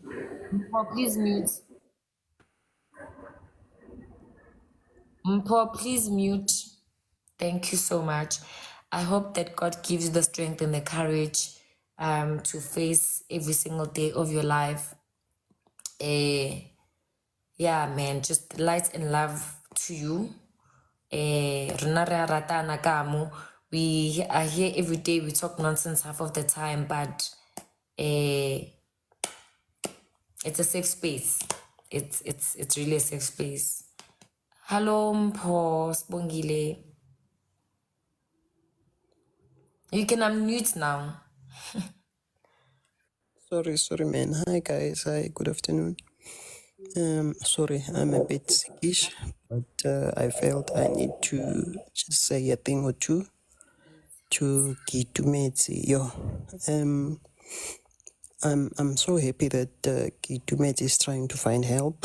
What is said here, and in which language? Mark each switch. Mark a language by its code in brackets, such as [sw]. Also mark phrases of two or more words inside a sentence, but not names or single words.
[en] Mpo, please mute. Mpo, please mute. Thank you so much. I hope that God gives you the strength and the courage to face every single day of your life. Yeah, man, just light and love to you. [tn] Rona re a ratana ka mo. [en] We are here every day. We talk nonsense half of the time, but it's a safe space. It's really a safe space. Hello, Mpho Sibongile. You can unmute now. Sorry, man. Hi, guys. Hi, good afternoon. Sorry, I'm a bit sickish, but I felt I need to just say a thing or two to Kitumetse. Yo, I'm so happy that Kitumetse is trying to find help.